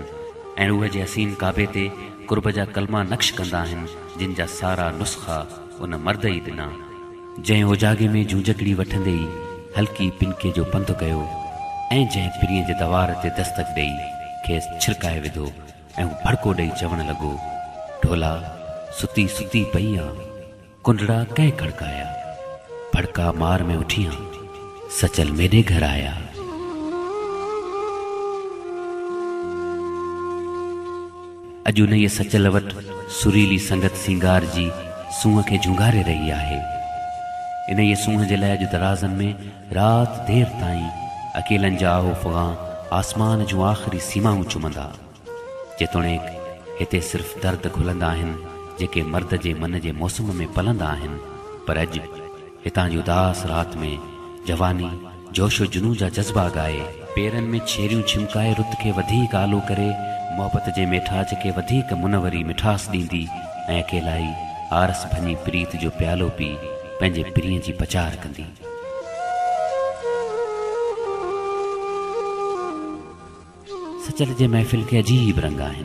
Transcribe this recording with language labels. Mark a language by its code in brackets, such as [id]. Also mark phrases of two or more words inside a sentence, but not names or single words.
[sd] ऐं रूह जे हसीन काबे ते कुर्ब जा कलमा नक्श कंदा आहिनि जिन जा सारा नुस्ख़ा उन मर्द ई ॾिना जंहिं ओजागे में जूंजकड़ी वठंदे ई हल्की पिनके जो पंधु कयो ऐं जंहिं पिरीअ जे दवार ते दस्तक ॾेई खेसि छिड़काए विधो ऐं हू भड़को ॾेई चवणु लॻो, [skr] ڈھولا سُتی سُتی پئی آ کُنڈڑا کَہِں کھڑکایا بھڑکا مار میں اُٹھیاں سچل میرے گھر آیا. [sd] अॼु उन ये सचल वटि सुरीली संगत सिंगार जी सूंहं खे झुंगारे रही आहे। इन ये सूंहं जे लाइ अॼु दराज़नि में रात देर ताईं अकेलनि जा आहोफ़गां आसमान जूं आख़िरी सीमाऊं चुमंदा। जेतोणीक हिते सिर्फ़ दर्द घुलंदा आहिनि जेके मर्द जे मन जे मौसम में पलंदा आहिनि, पर अॼु हितां जी उदास रात में जवानी जोशो जुनू जा जज़्बा ॻाए पेरनि में छेरियूं छिमकाए रुत खे वधीक आलो करे मोहबत जे मेठाच खे वधीक मुनवरी मिठास ॾींदी ऐं अकेलाई आरस भञी प्रीत जो प्यालो पी पंहिंजे प्रिय जी पचार कंदी। सचल जे महफ़िल के अजीब रंग आहिनि।